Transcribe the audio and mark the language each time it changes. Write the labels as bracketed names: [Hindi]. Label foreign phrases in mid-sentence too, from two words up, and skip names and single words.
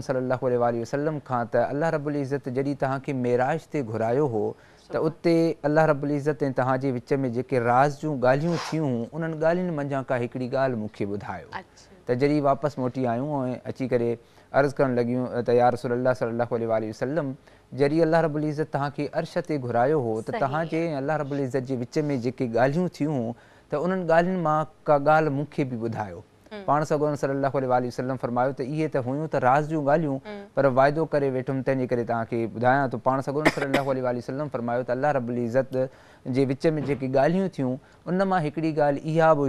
[Arabic] صلى الله عليه وسلم [Sindhi] खां त अल्लाह [Arabic] رب العزة [Sindhi] जॾहिं तव्हांखे मेराज ते घुरायो हो त उते अल्लाह [Arabic] رب العزة [Sindhi] ऐं तव्हांजे विच में जेके राज़ जूं ॻाल्हियूं थियूं उन्हनि ॻाल्हियुनि मंझां का हिकिड़ी ॻाल्हि मूंखे ॿुधायो त जॾहिं वापसि मोटी आयूं ऐं अची करे अर्ज़ु करणु लॻियूं त [Arabic] يا رسول الله صلى الله عليه وسلم [Sindhi] जॾहिं अल्लाह [Arabic] رب العزة [Sindhi] तव्हांखे अर्श ते घुरायो हो त तव्हांजे अल्लाह [Arabic] رب العزة [Sindhi] जे विच में जेके ॻाल्हियूं थियूं त उन्हनि ॻाल्हियुनि मां का ॻाल्हि मूंखे बि ॿुधायो पाण सगोरन [Arabic] صلى الله عليه وسلم [Sindhi] फरमायो त इहे त हुयूं त राज़ जूं ॻाल्हियूं पर वाइदो करे वेठुमि तंहिंजे करे तव्हांखे ॿुधायां थो पाण सगोरन [Arabic] صلى الله عليه وسلم [Sindhi] फरमायो त अल्लाह [Arabic] رب العزة [Sindhi] जे विच में जेके ॻाल्हियूं थियूं उन मां हिकिड़ी ॻाल्हि इहा बि